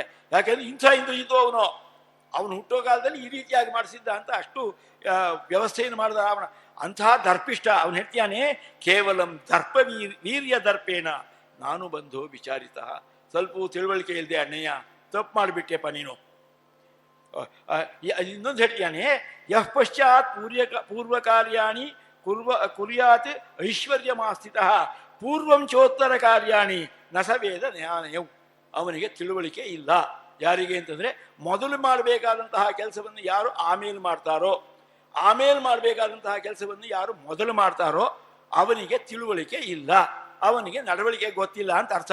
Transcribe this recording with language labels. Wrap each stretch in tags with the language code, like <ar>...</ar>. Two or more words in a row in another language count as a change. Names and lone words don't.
<kn>ಯಾಕೆಂದ್ರೆ ಇಂಥ ಇಂದ್ರಜಿತು ಅವನು ಹುಟ್ಟೋ ಕಾಲದಲ್ಲಿ ಈ ರೀತಿಯಾಗಿ ಮಾಡಿಸಿದ್ದ ಅಂತ ಅಷ್ಟು ವ್ಯವಸ್ಥೆಯನ್ನು ಮಾಡಿದ ರಾವಣ. ಅಂತಹ ದರ್ಪಿಷ್ಟ ಅವನು ಹೇಳ್ತಾನೆ,</kn> <sa>ಕೇವಲಂ ದರ್ಪ ವೀರ್ಯ ದರ್ಪೇನ</sa> <kn>ನಾನು ಬಂದು ವಿಚಾರಿತ. ಸ್ವಲ್ಪ ತಿಳುವಳಿಕೆ ಇಲ್ಲದೆ ಅಣ್ಣಯ್ಯ, ತಪ್ಪು ಮಾಡಿಬಿಟ್ಟೆಪ್ಪ ನೀನು. ಇನ್ನೊಂದು ಹೇಳ್ತಾನೆ,</kn> <sa>ಯಃ ಪಶ್ಚಾತ್ ಪೂರ್ವ ಕಾರ್ಯಾಣಿ ಕುರ್ಯಾತ್ ಐಶ್ವರ್ಯಮಾಸ್ಥಿತ ಪೂರ್ವಂ ಚೋತ್ತರ ಕಾರ್ಯಾಣಿ ನಸವೇದ ಜ್ಞಾನಯವು.</sa> <kn>ಅವನಿಗೆ ತಿಳುವಳಿಕೆ ಇಲ್ಲ. ಯಾರಿಗೆ ಅಂತಂದ್ರೆ, ಮೊದಲು ಮಾಡಬೇಕಾದಂತಹ ಕೆಲಸವನ್ನು ಯಾರು ಆಮೇಲೆ ಮಾಡ್ತಾರೋ, ಆಮೇಲೆ ಮಾಡಬೇಕಾದಂತಹ ಕೆಲಸವನ್ನು ಯಾರು ಮೊದಲು ಮಾಡ್ತಾರೋ ಅವನಿಗೆ ತಿಳುವಳಿಕೆ ಇಲ್ಲ, ಅವನಿಗೆ ನಡವಳಿಕೆ ಗೊತ್ತಿಲ್ಲ ಅಂತ ಅರ್ಥ.</kn>